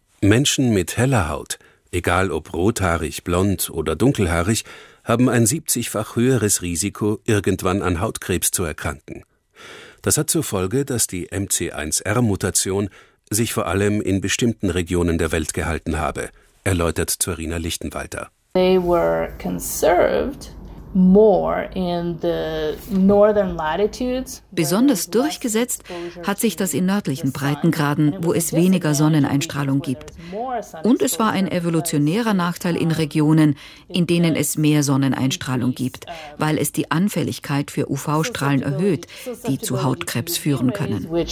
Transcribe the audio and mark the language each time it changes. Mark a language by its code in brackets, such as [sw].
[de] Menschen mit heller Haut, egal ob rothaarig, blond oder dunkelhaarig, haben ein 70-fach höheres Risiko, irgendwann an Hautkrebs zu erkranken. Das hat zur Folge, dass die MC1R-Mutation sich vor allem in bestimmten Regionen der Welt gehalten habe, erläutert Zorina Lichtenwalter. [en] They were conserved more in the northern latitudes. [de] Besonders durchgesetzt hat sich das in nördlichen Breitengraden, wo es weniger Sonneneinstrahlung gibt. Und es war ein evolutionärer Nachteil in Regionen, in denen es mehr Sonneneinstrahlung gibt, weil es die Anfälligkeit für UV-Strahlen erhöht, die zu Hautkrebs führen können.